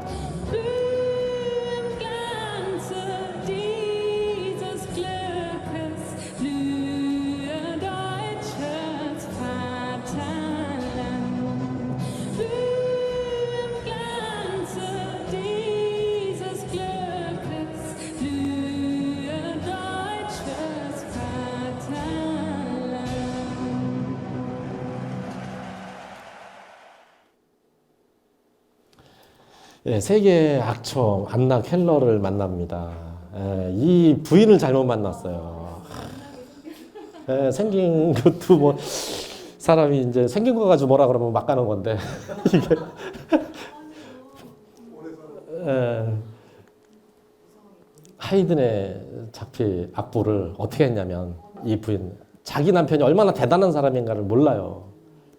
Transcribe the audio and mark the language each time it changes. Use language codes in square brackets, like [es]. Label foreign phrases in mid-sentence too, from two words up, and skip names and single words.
[de] Blühen Glanze dieses Glückes, blühe deutsches Vaterland. Blühen Glanze dieses Glückes, blühe deutsches Vaterland. [ko] 예, 세계의 악처 안나 켈러를 만납니다. 이 부인을 잘못 만났어요. 생긴 것도 뭐 사람이 이제 생긴 거 가지고 뭐라 그러면 막 가는 건데 이게 하이든의 작필 악보를 어떻게 했냐면 이 부인 자기 남편이 얼마나 대단한 사람인가를 몰라요.